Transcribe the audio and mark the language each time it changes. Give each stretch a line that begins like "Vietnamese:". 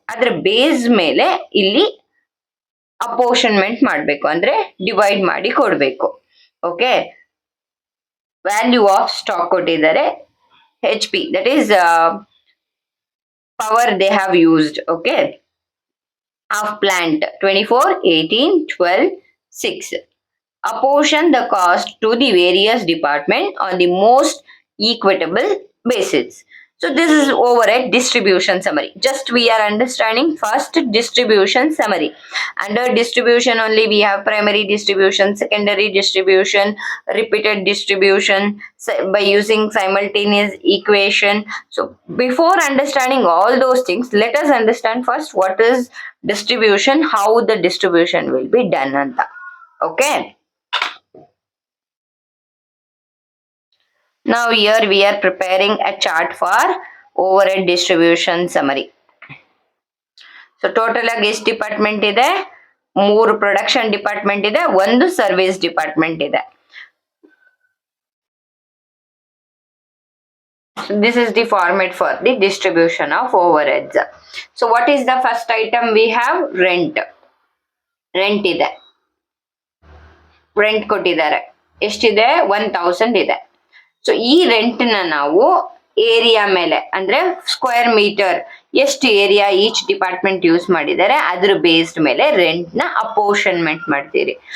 Kannada: ಅದ್ರ ಬೇಸ್ ಮೇಲೆ ಇಲ್ಲಿ ಅಪೋರ್ಷನ್ಮೆಂಟ್ ಮಾಡ್ಬೇಕು, ಅಂದ್ರೆ ಡಿವೈಡ್ ಮಾಡಿ ಕೊಡ್ಬೇಕು.
English: okay, value of stock
Kannada: ಕೊಟ್ಟಿದ್ದಾರೆ,
English: HP, that is power they have used. Okay, of plant 24, 18, 12, 6. Apportion the cost to the various department on the most equitable basis. So this is overhead distribution summary. Just we are understanding first distribution summary. Under distribution only we have primary distribution, secondary distribution, repeated distribution by using simultaneous equation. So before understanding all those things, let us understand first what is distribution, how the distribution will be done
Kannada: anta.
English: Okay. Now here we are preparing a chart for overhead distribution summary. So total
Kannada: ಆಗಿ ಎಷ್ಟು department ಇದೆ, 3 production department ಇದೆ, 1 service department ಇದೆ.
English: So this is the format for the distribution of overheads. So what is the first item we have? Rent.
Kannada: Rent ಇದೆ, rent ಕೊಟ್ಟಿದ್ದಾರೆ. ಎಷ್ಟಿದೆ? 1000 ಇದೆ. So ಈ ರೆಂಟ್ ನ ನಾವು ಏರಿಯಾ ಮೇಲೆ, ಅಂದ್ರೆ ಸ್ಕ್ವೇರ್ ಮೀಟರ್ ಎಷ್ಟು ಏರಿಯಾ ಈಚ್ ಡಿಪಾರ್ಟ್ಮೆಂಟ್ ಯೂಸ್ ಮಾಡಿದ್ದಾರೆ ಅದ್ರ ಬೇಸ್ಡ್ ಮೇಲೆ ರೆಂಟ್ ನ ಅಪೋರ್ಷನ್ಮೆಂಟ್ ಮಾಡ್ತೀರಿ.